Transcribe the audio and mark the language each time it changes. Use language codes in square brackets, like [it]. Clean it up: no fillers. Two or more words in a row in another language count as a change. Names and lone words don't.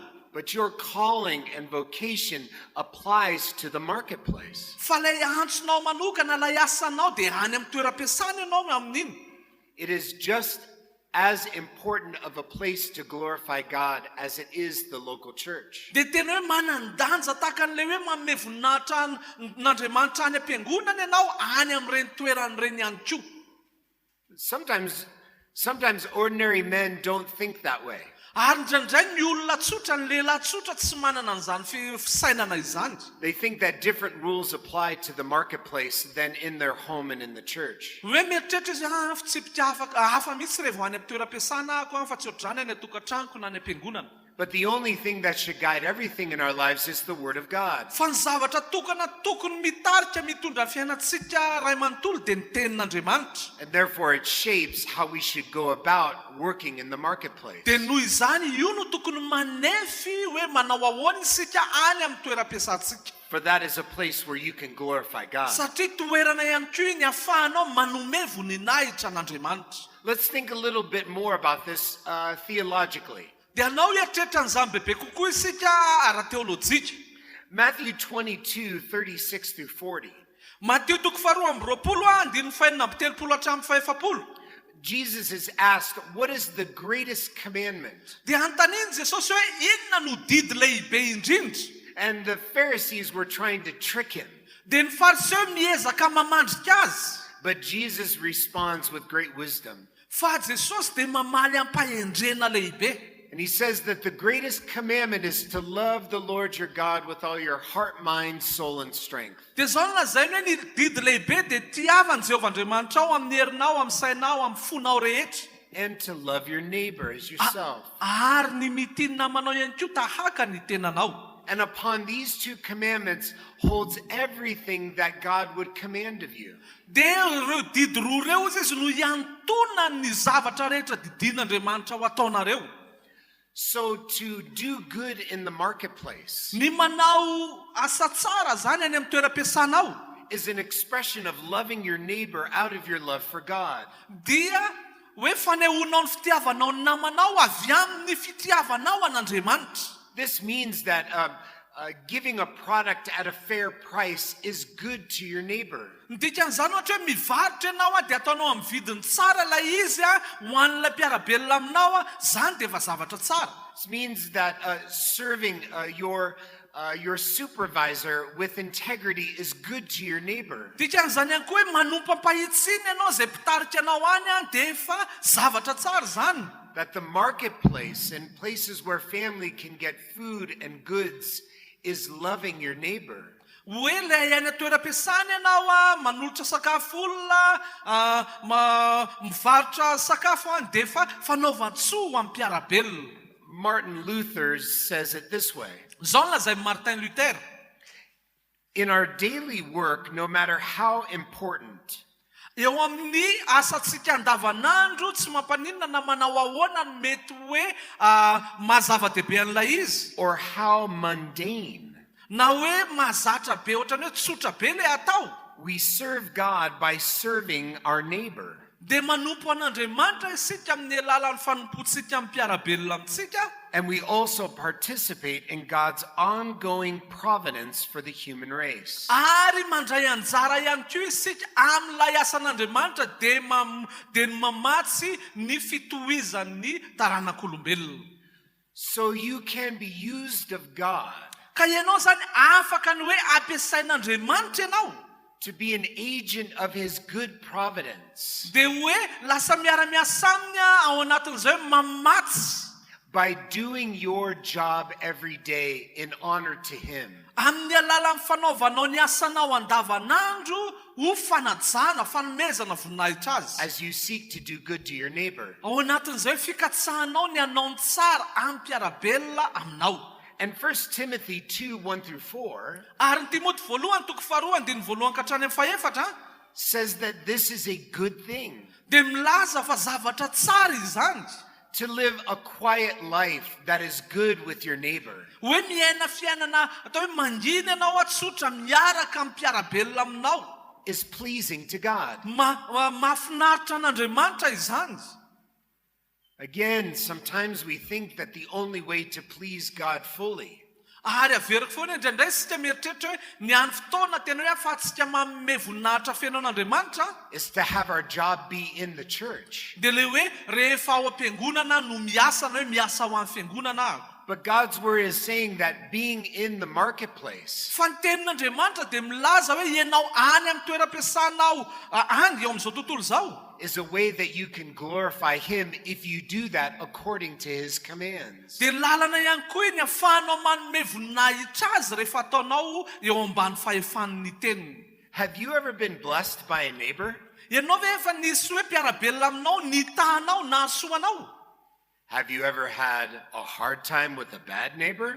[en] but your calling and vocation applies to the marketplace. [mg] Fa ilay antsonao manokana ilay asanao dia any amin'ny toeram-piasana ianao amin'iny. [en] It is just as important of a place to glorify God as it is the local church. [mg] Dia tena hoe manan-danja tahaka an'ilay hoe manome voninahitra n'Andriamanitra any am-piangonana ianao any amin'ireny toeran'ireny ihany koa. [en] Sometimes ordinary men don't think that way. [mg] Ary indraindray ny olona tsotra ny lehilahy tsotra tsy manana an'izany fisainana izany. [en] They think that different rules apply to the marketplace than in their home and in the church. [mg] Hoe mieritreritra izy fitsipika hafa mihitsy rehefa any amin'ny toeram-piasana ako fa tsy ohatr'izany any atokantranoko na any am-piangonana. [en] But the only thing that should guide everything in our lives is the Word of God. [mg] Fa ny zavatra tokony mitarika mitondra fiainantsika ray manontolo dia ny tenin'Andriamanitra. [en] And therefore it shapes how we should go about working in the marketplace. [mg] Dia noho izany io no tokony manefy hoe manao ahoana isika any amin'ny toeram-piasantsika. [en] For that is a place where you can glorify God. [mg] Satria toerana ihany koa iny ahafahanao manome voninahitra n'Andriamanitra. [en] Let's think a little bit more about this theologically. [mg] Dia anao hieritreritra an'izany bebe kokoa isika ara-teolojika. [en] Matthew 22:36 through 40. [mg] Mateo 22:4-5 [en] Jesus is asked, what is the greatest commandment? [mg] Dia antaniany Jesosy hoe inona no didy lehibe indrindra. [en] And the Pharisees were trying to trick him. [mg] Dia ny fariseo miezaka mamandrika azy. [en] But Jesus responds with great wisdom. [mg] Fa Jesosy dia mamaly ampahendrena lehibe. [en] And he says that the greatest commandment is to love the Lord your God with all your heart, mind, soul, and strength. [mg] Dia zao no lazainy hoe ny didy lehibe dia tiavany Jehovah Andriamanitra ao amin'ny herinao, amin'ny sainao, amin'ny fonao rehetra. [en] And to love your neighbor as yourself. [mg] Ary ny mitiny namanao ihany koa tahaka ny tenanao. [en] And upon these two commandments holds everything that God would command of you. [mg] Dia ireo didy roa reo izy no iantona ny zavatra rehetra didin'Andriamanitra ho ataonareo. [en] So to do good in the marketplace [mg] Ny manao asa tsara zany any amin'ny toeram-piasanao [en] is an expression of loving your neighbor out of your love for God. [mg] dia hoe fanehoanao ny fitiavanao ny namanao avy amin'ny fitiavanao an'Andriamanitra. [en] This means that giving a product at a fair price is good to your neighbor. [mg] Dikan'izany ohatra hoe mivarotra ianao dia ataonao amin'ny vidiny tsara ilay izy ho an'ilay mpiarabelona aminao zany dia efa zavatra tsara. [en] This means that serving your supervisor with integrity is good to your neighbor. [mg] Dikan'izany ihany koa hoe manompo ampahitsiny ianao izay mpitarika anao any dia efa zavatra tsara zany. [en] That the marketplace and places where family can get food and goods is loving your neighbor. [mg] Hoe ilay any toeram-piasana ianao manolotra sakafo olona mivarotra sakafo dia efa fanaovan-tsoa amin'ny mpiarabelona. [en] Martin Luther says it this way. [mg] Zao no lazay Martin Luther. [en] In our daily work, no matter how important, [mg] Eo amin'ny asantsika andavanandro tsy mampaninona na manao ahoana no mety hoe mahazava-dehibe an'ilay izy. [en] or how mundane, [mg] Na hoe mahazatra be ohatrany hoe tsotra be ilay atao. [en] we serve God by serving our neighbor. [mg] Dia manompo an'Andriamanitra isika amin'ny alalan'ny fanompontsika amin'ny mpiarabelona amintsika. [en] And we also participate in God's ongoing providence for the human race. [mg] Ary mandray anjara ihany koa isika amin'ilay asan'Andriamanitra dia ny mamatsy ny fitohizan'ny taranak'olombelona. [en] So you can be used of God [mg] Ka ianao zany afaka ny hoe ampiasain'Andriamanitra ianao. [en] to be an agent of his good providence [mg] Dia hoe lasa miara-miasa aminy ao anatin'izay hoe mamatsy [en] by doing your job every day in honor to him. [mg] amin'ny alalan'ny fanaovanao ny asanao andavanandro ho fanajana, fanomezana voninahitra azy. [en] As you seek to do good to your neighbor. [mg] Ao anatin'izay fikatsahanao ny anao ny tsara amin'ny mpiarabelona aminao. [en] And 1 Timothy 2:1-4 [mg] Ary ny Timoty voalohany toko faharoa andiny voalohany ka hatrany amin'ny fahaefatra [en] says that this is a good thing, [mg] dia milaza fa zavatra tsara izany [en] to live a quiet life that is good with your neighbor. [mg] hoe miaina fiainana atao hoe mangina ianao atsotra miaraka mpiarabelona aminao [en] Is pleasing to God. [mg] mahafinaritra an'Andriamanitra izany. [en] Again, sometimes we think that the only way to please God fully [mg] Ary averiko foana indraindray sika mieritreritra hoe ny any fotoana tena hoe afatsika manome voninahitra fiainan'Andriamanitra [en] is to have our job be in the church. [mg] dia le hoe rehefa ao am-piangonana no miasa na hoe miasa ao amin'ny fiangonana aho. [en] But God's word is saying that being in the marketplace [mg] Fa ny tenin'Andriamanitra dia milaza hoe ianao any amin'ny toeram-piasanao any eo amin'izao tontolo izao. [en] is a way that you can glorify Him if you do that according to His commands. [mg] Dia lalana ihany koa iny ahafahanao manome voninahitra azy rehefa ataonao eo ambany fahefan'ny teniny. [en] Have you ever been blessed by a neighbor? [mg] Ianao ve efa nisy hoe mpiarabelona aminao nitahanao na hasoanao? [en] Have you ever had a hard time with a bad neighbor?